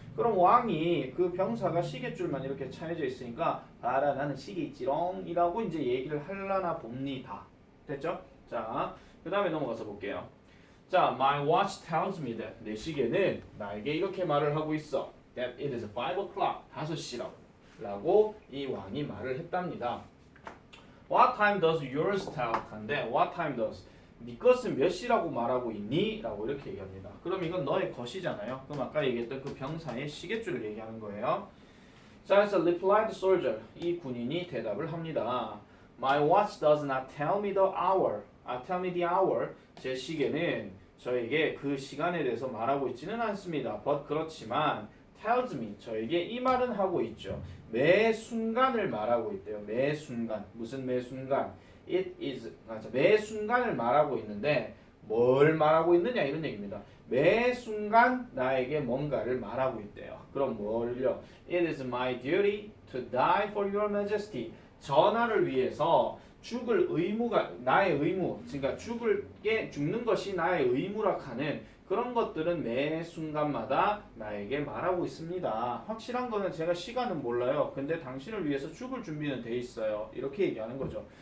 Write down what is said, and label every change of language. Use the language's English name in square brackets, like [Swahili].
[Korean] 그럼 왕이 그 병사가 시계줄만 이렇게 차여져 있으니까 봐라 나는 시계 있지롱 이라고 이제 얘기를 하려나 봅니다. 됐죠? 자, 그 다음에 넘어가서 볼게요. 자, [English] my watch tells me that, [Korean] 내 시계는 나에게 이렇게 말을 하고 있어. [English] that it is 5 o'clock, [Korean] 5시라고 라고 이 왕이 말을 했답니다. [English] What time does yours tell? [Korean] 한데 [English] what time does? [Korean] 네 것은 몇 시라고 말하고 있니? 라고 이렇게 얘기합니다. 그럼 이건 너의 것이잖아요. 그럼 아까 얘기했던 그 병사의 시계줄을 얘기하는 거예요. 자, 그래서 [English] replied soldier, [Korean] 이 군인이 대답을 합니다. [English] My watch does not tell me the hour. tell me the hour. [Korean] 제 시계는 저에게 그 시간에 대해서 말하고 있지는 않습니다. [English] But [Korean] 그렇지만 [English] tells me, [Korean] 저에게 이 말은 하고 있죠. 매 순간을 말하고 있대요. 매 순간. 무슨 매 순간? [English] It is, [Korean] 매 순간을 말하고 있는데 뭘 말하고 있느냐 이런 얘기입니다. 매 순간 나에게 뭔가를 말하고 있대요. 그럼 뭘요? [English] It is my duty to die for your majesty. [Korean] 전하를 위해서 죽을 의무가 나의 의무, 그러니까 죽는 것이 나의 의무라 하는 그런 것들은 매 순간마다 나에게 말하고 있습니다. 확실한 거는 제가 시간은 몰라요. 근데 당신을 위해서 죽을 준비는 돼 있어요. 이렇게 얘기하는 거죠.